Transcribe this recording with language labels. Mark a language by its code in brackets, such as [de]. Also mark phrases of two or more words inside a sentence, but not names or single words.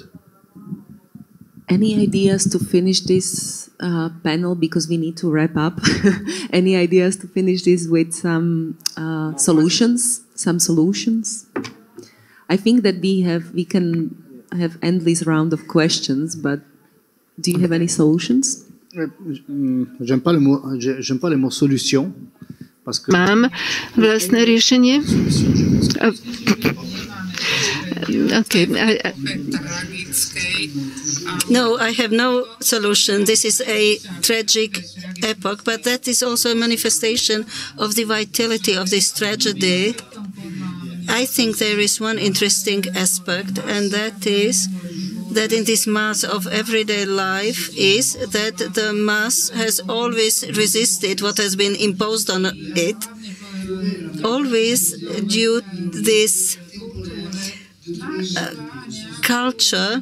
[en] Any ideas to finish this panel, because we need to wrap up? Any ideas to finish this with some solutions? Some solutions? I think that we can have endless round of questions, but do you have any solutions? [fr] J'aime pas le mot solution. [cs] Mám vlastné řešení. Okay. [en] No, I have no solution. This is a tragic epoch, but that is also a manifestation of the vitality of this tragedy. I think there is one interesting aspect, and that is that in this mass of everyday life is that the mass has always resisted what has been imposed on it, always due to this culture.